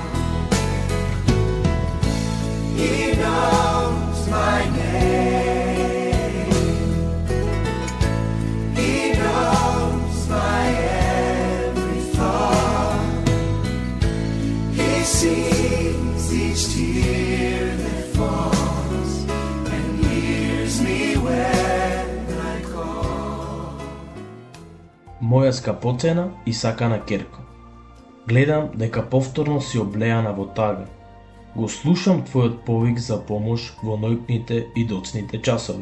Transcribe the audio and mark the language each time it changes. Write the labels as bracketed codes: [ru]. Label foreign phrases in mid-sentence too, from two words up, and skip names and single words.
[en] He knows my name. He knows my every thought. He sees each tear that falls. [mk] Моја скапоцена и сакана керко, гледам дека повторно си облеана во тага. Го слушам твојот повик за помош во ноќните и доцните часови.